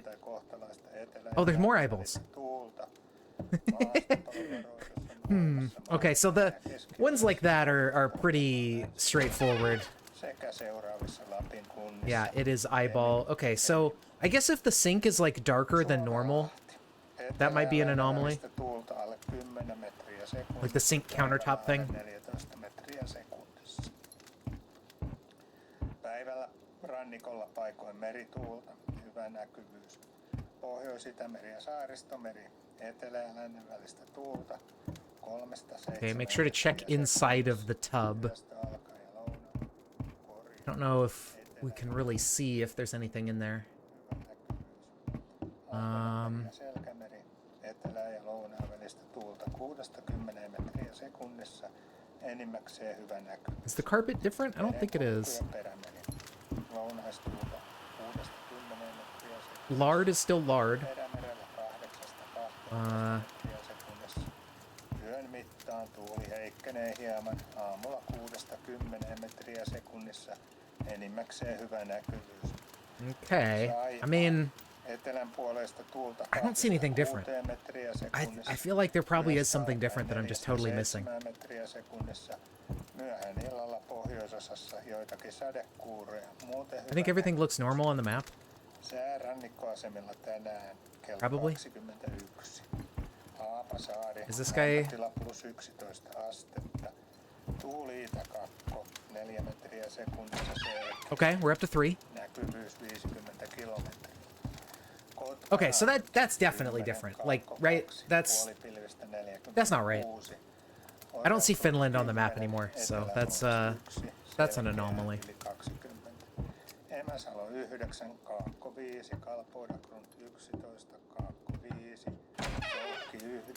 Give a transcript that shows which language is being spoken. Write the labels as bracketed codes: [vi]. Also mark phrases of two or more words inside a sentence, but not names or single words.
[en] Oh, there's more eyeballs. Okay, so the ones like that are pretty straightforward. Yeah, it is eyeball. Okay, so I guess if the sink is like darker than normal, that might be an anomaly. Like the sink countertop thing. [fi] Päivällä rannikolla paikoin merituulta, hyvä näkyvyys. Pohjois-Itämeri ja Saaristomeri, etelä- ja lännen välistä tuulta, 3-7. [en] Okay, make sure to check inside of the tub. I don't know if we can really see if there's anything in there. [fi] Selkämeri, etelä- ja lounaan välistä tuulta 6-10 metriä sekunnissa, enimmäkseen hyvä näkyvyys. [en] Is the carpet different? I don't think it is. [fi] Lounaistuulta 6-10 metriä sekunnissa. [en] Lard is still lard. [fi] Perämerellä 8-12 metriä sekunnissa. Yön mittaan tuuli heikkenee hieman, aamulla 6-10 metriä sekunnissa, enimmäkseen hyvä näkyvyys. [en] Okay. I mean, [fi] Etelän puolesta tuulta [en] I don't see anything different. [fi] 6 metriä [en] I [fi] sekunnissa. [en] feel like there probably is something different that I'm just totally missing. [fi] 7 metriä sekunnissa. Myöhään illalla pohjoisosassa joitakin sadekuuroja. Muuten [en] I think everything looks normal on the map. [fi] sää rannikkoasemilla tänään kello [en] Probably. [fi] 21. Haapasaari. [en] Is this guy- [fi] lämpötila +11 astetta. Tuuli itäkakko 4 metriä sekunnissa selkeä. [en] Okay, we're up to 3. [fi] Näkyvyys 50 kilometriä. [en] Okay, so that's definitely different. Like, right? That's not right. I don't see Finland on the map anymore, so that's an anomaly. [fi] Emäsalo 9, Kaakko 5, Kalpoidagrund 11, Kaakko 5, Joukki 9.